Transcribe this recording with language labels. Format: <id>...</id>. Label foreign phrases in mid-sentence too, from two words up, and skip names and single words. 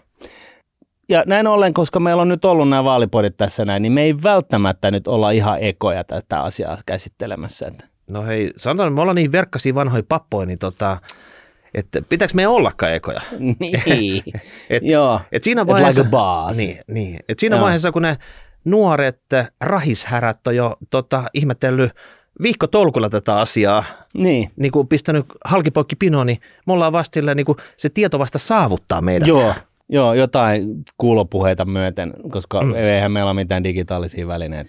<fi>Ja näin ollen, koska meillä on nyt ollut nämä vaalipodit tässä näin, niin me ei välttämättä nyt olla ihan ekoja tätä asiaa käsittelemässä. No hei, sanotaan, me ollaan niin verkkaisia vanhoja pappoja, niin että että pitääkö meidän ollakaan ekoja. Niin, Et, joo. et siinä</fi> <en>It's</en> <fi>vaiheessa,</fi> <en>like a boss.</en> <fi>niin, et siinä vaiheessa, kun ne nuoret rahishärät on jo ihmetellyt viikkotolkulla tätä asiaa, niin kuin pistänyt halkipoikki pinoon, niin me ollaan vasta sillä, niin kuin se tieto vasta saavuttaa meidät. Joo, jotain kuulopuheita myöten, koska eihän meillä ole mitään digitaalisia välineitä.</fi>